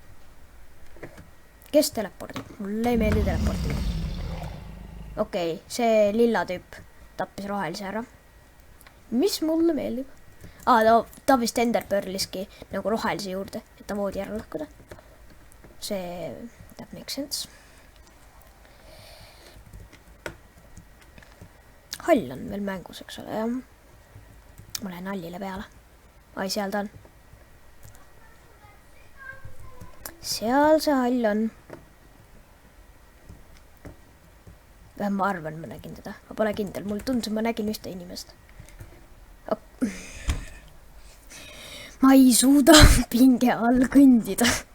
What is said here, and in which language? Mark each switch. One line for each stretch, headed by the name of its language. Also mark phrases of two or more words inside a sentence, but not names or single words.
Estonian: Kes telepordib? Mulle ei meeldi teleportida. Okei, see lilla tüüp tappis rohelise ära. Mis mulle meeldib? Ta vist Enderpearliski nagu rohelise juurde, et ta voodi ära lõhkuda.
English: See that makes sense.
Estonian: Hall on veel mängus, eks ole, jah. Ma lähen hallile peale. Ai, seal ta on. Seal see hall on. Ma arvan, ma nägin teda. Ma pole kindel. Mul tundus, et ma nägin ühte inimest. Ma ei suuda pinge all kõndida.